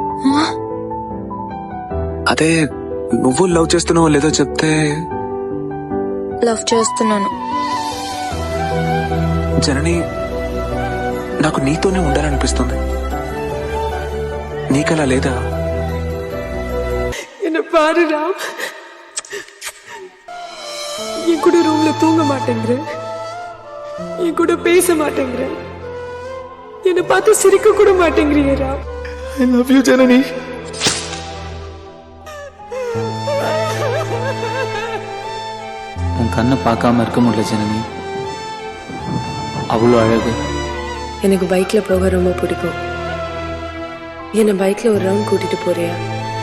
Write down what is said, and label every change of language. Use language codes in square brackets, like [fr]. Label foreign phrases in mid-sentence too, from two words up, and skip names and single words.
[te] అదే నువ్వు లవ్ చేస్తున్నావో లేదో చెప్తే. లవ్ చేస్తున్నాను. జనని, నాకు నీతోనే ఉండాలనిపిస్తుంది. నీకలా లేదా? [ta] என்ன பாருடா, என் கூட ரூம்ல தூங்க மாட்டேங்கிற, என் கூட பேச மாட்டேங்கிற, என்னை பார்த்து சிரிக்க கூட மாட்டேங்கிறீரா. [en] I love you జనని. [ta] உன் கண்ணை பார்க்காம இருக்க முடியல ஜனனி. அவ்வளோ அழகு. எனக்கு பைக்ல போக ரொம்ப பிடிக்கும். என்னை பைக்ல ஒரு ரவுண்ட் கூட்டிட்டு போறியா?